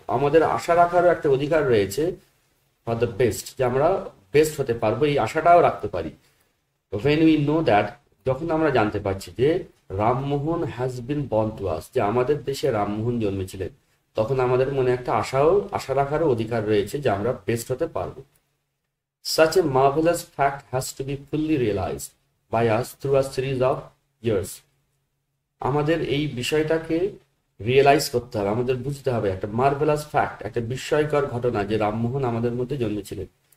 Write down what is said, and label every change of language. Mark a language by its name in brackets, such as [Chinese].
[Bangla] আমাদের আশা রাখারও একটা অধিকার রয়েছে [English] for the best, [Bangla] যে আমরা বেস্ট হতে পারবো, এই আশাটাও রাখতে পারি। [English] when we know that, [Bangla] যখন আমরা জানতে পারছি যে Rammohan [English] has been born to us, [Bangla] যে আমাদের দেশে রামমোহন জন্মেছিলেন, তখন আমাদের মনে একটা আশা রাখারও অধিকার রয়েছে যে আমরা বেস্ট হতে পারবো। [English] such a marvelous fact has to be fully realized by us through a series of years. [Bangla] আমাদের এই বিষয়টাকে রিয়েলাইজ করতে হবে, আমাদের বুঝতে হবে, একটা মার্ভেলাস ফ্যাক্ট, একটা বিস্ময়কর ঘটনা যে রামমোহন আমাদের মধ্যে জন্মেছিলেন।